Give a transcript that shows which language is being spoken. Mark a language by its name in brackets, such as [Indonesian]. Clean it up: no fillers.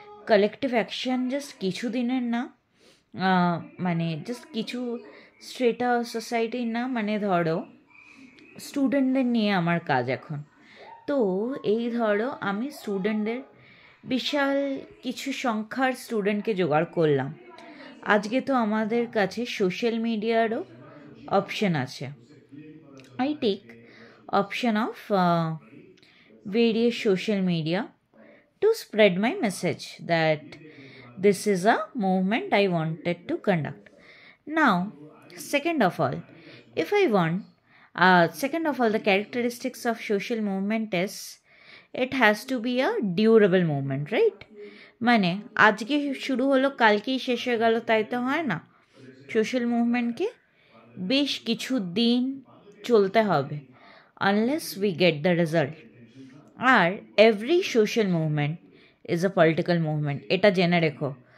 [Bangla] Collective action just কিছু দিনের না, মানে জাস্ট কিছু স্ট্রেটা সোসাইটির না, মানে ধরো স্টুডেন্টদের নিয়ে আমার কাজ এখন। তো এই ধরো আমি স্টুডেন্টদের, বিশাল কিছু সংখ্যার স্টুডেন্টকে জোগাড় করলাম। আজকে তো আমাদের কাছে সোশ্যাল মিডিয়ারও অপশন আছে। [English] I take option of various social media to spread my message that this is a movement I wanted to conduct. Now, second of all, if I want, second of all, the characteristics of social movement is it has to be a durable movement, right? [Bangla] মানে আজকে শুরু হলো কালকেই শেষ হয়ে গেল তাই তো হয় না। সোশ্যাল মুভমেন্টকে বেশ কিছু দিন চলতে হবে, [English] Unless we get the result. আর every social movement is a political movement, [Bangla] এটা জেনে রেখো।